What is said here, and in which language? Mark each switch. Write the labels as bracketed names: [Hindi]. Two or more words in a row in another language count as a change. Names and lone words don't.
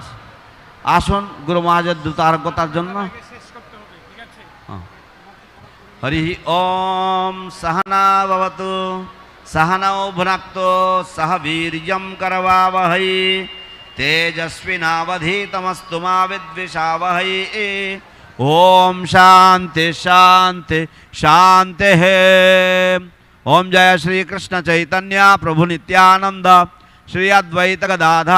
[Bangla] আসুন গুরু মহারাজের দ্রুত আরোগ্যতার জন্য। [Sanskrit] হরি ওম সহনা ভবতু সহনৌ ভুনক্তু সহ বীর্যং করবাবহৈ তেজস্বিনাবধীতমস্তু মা বিদ্বিষাবহৈ। ওম শান্তি শান্তি শান্তি। ओम जय श्री कृष्ण चैतन्य प्रभु नित्यानंद श्री अद्वैत गदाधर